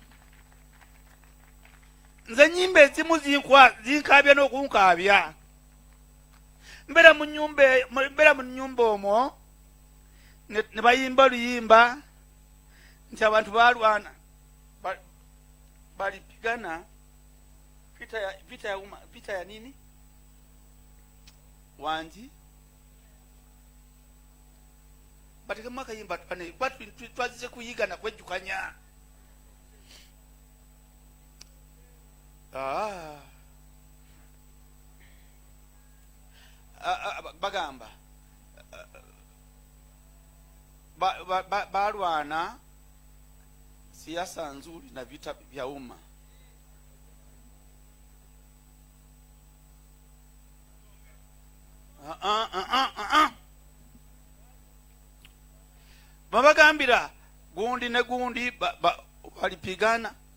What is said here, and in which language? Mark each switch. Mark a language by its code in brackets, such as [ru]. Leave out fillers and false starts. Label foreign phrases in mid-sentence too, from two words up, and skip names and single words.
[lg] Nze nnyimba ezimu zinkaabya n'okunkaabya. Mbeera mu nnyumba omwo ne bayimba oluyimba nti abantu balwana [sw] balipigana vita ya nini wanji [lg] batekemu akayimba twazize kuyigana kwejjukanya. Bagamba balwana [sw] siasa nzuri na vita vya umma. [lg] Babagambira gundi ne gundi balipigana.